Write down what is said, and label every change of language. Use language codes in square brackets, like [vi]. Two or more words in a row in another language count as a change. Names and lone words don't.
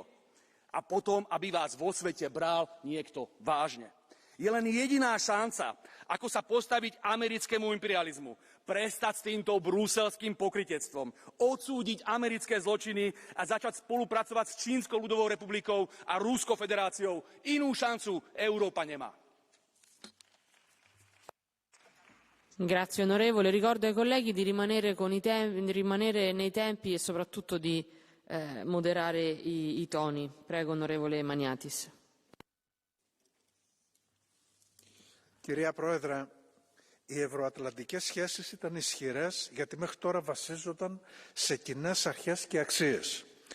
[sk] A potom, aby vás vo svete bral niekto vážne. Je len jediná šanca, ako sa postaviť americkému imperializmu. Prestať s týmto bruselským pokrytectvom. Odsúdiť americké zločiny a začať spolupracovať s Čínskou ľudovou republikou a Ruskou federáciou. Inú šancu Európa nemá. [it] Grazie onorevole. Ricordo ai colleghi di rimanere nei tempi e soprattutto di moderare i toni. Prego onorevole Maniatis. [el] Κυρία Πρόεδρε, οι ευρωατλαντικές σχέσεις ήταν ισχυρές γιατί μέχρι τώρα βασίζονταν σε κοινές αρχές και αξίες.